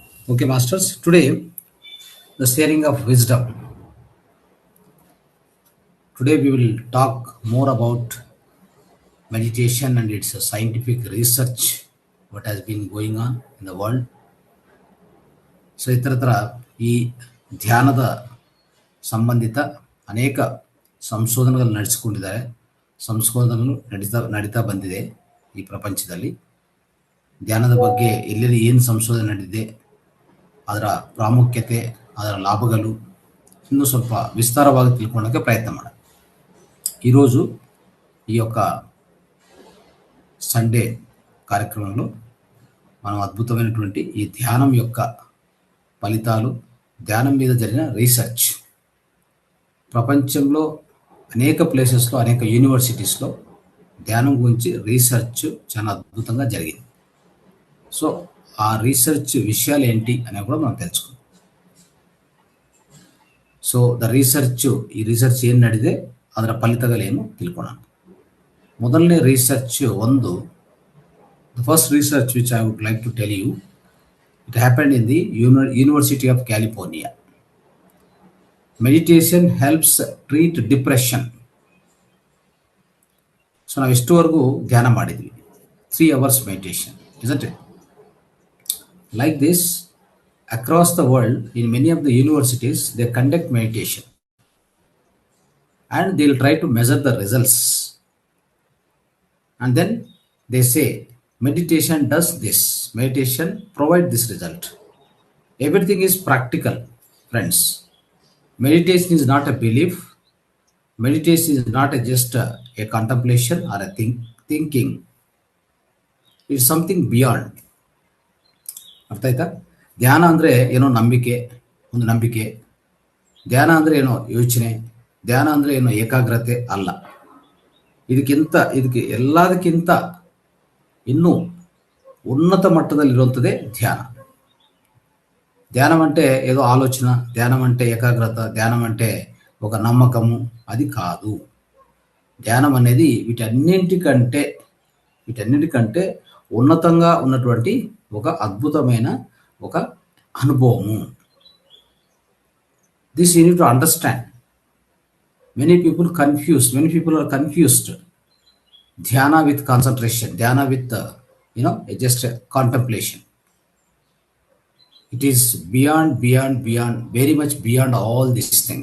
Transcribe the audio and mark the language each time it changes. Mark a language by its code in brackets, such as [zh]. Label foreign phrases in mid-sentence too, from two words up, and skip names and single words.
[en] Okay, masters. Today, the sharing of wisdom. Today, we will talk more about meditation and its scientific research, what has been going on in the world. [kn] ಸೊ ಇತರ ಈ ಧ್ಯಾನದ ಸಂಬಂಧಿತ ಅನೇಕ ಸಂಶೋಧನೆಗಳು ನಡೆಸಿಕೊಂಡಿದ್ದಾರೆ. ಸಂಶೋಧನೆಗಳು ನಡೀತಾ ಬಂದಿದೆ ಈ ಪ್ರಪಂಚದಲ್ಲಿ. ಧ್ಯಾನದ ಬಗ್ಗೆ ಎಲ್ಲೆಲ್ಲಿ ಏನು ಸಂಶೋಧನೆ ನಡೆದಿದೆ, ಅದರ ಪ್ರಾಮುಖ್ಯತೆ, ಅದರ ಲಾಭಗಳು ಇನ್ನೂ ಸ್ವಲ್ಪ ವಿಸ್ತಾರವಾಗಿ ತಿಳ್ಕೊಳ್ಳೋಕ್ಕೆ ಪ್ರಯತ್ನ ಮಾಡೋಣ. [te] ఈరోజు ఈ యొక్క సండే కార్యక్రమంలో మనం అద్భుతమైనటువంటి ఈ ధ్యానం యొక్క ఫలితాలు, ధ్యానం మీద జరిగిన రీసెర్చ్, ప్రపంచంలో అనేక ప్లేసెస్లో, అనేక యూనివర్సిటీస్లో ధ్యానం గురించి రీసెర్చ్ చాలా అద్భుతంగా జరిగింది. సో ఆ రీసెర్చ్ విషయాలు ఏంటి అనేవి కూడా మనం తెలుసుకుందాం. [kn] ಸೊ ಈ ರಿಸರ್ಚ್ ಏನು ನಡೆದಿದೆ, ಅದರ ಫಲಿತಗಳೇನು ತಿಳ್ಕೊಳ್ಳೋಣ. [en] ಮೊದಲನೇ ರಿಸರ್ಚ್ the first research which I would like to tell you, it happened in the University of California. meditation helps treat depression. [kn] ಸೊ ನಾವು ಎಷ್ಟುವರೆಗೂ ಧ್ಯಾನ ಮಾಡಿದ್ವಿ, [en] 3 hours meditation, isn't it? Like this, across the world, in many of the universities, they conduct meditation and they'll try to measure the results. And then they say, meditation does this, meditation provides this result. Everything is practical, friends. Meditation is not a belief. Meditation is not just a contemplation or a thinking. It's something beyond. [kn] ಅರ್ಥ ಆಯ್ತಾ? ಧ್ಯಾನ ಅಂದರೆ ಏನೋ ಒಂದು ನಂಬಿಕೆ. ಧ್ಯಾನ ಅಂದರೆ ಏನೋ ಯೋಚನೆ. ಧ್ಯಾನ ಅಂದರೆ ಏನೋ ಏಕಾಗ್ರತೆ ಅಲ್ಲ. ಇದಕ್ಕೆ ಎಲ್ಲದಕ್ಕಿಂತ ಇನ್ನೂ ಉನ್ನತ ಮಟ್ಟದಲ್ಲಿರುವಂಥದೇ ಧ್ಯಾನ. [te] ధ్యానం అంటే ఏదో ఆలోచన, ధ్యానం అంటే ఏకాగ్రత, ధ్యానం అంటే ఒక నమ్మకము, అది కాదు. ధ్యానం అనేది వీటన్నిటికంటే ఉన్నతంగా ఉన్నటువంటి ఒక అద్భుతమైన ఒక అనుభవము. [en] this you need to understand. Many people are confused. Dhyana with concentration, dhyana with just contemplation. It is beyond, very much beyond all these things.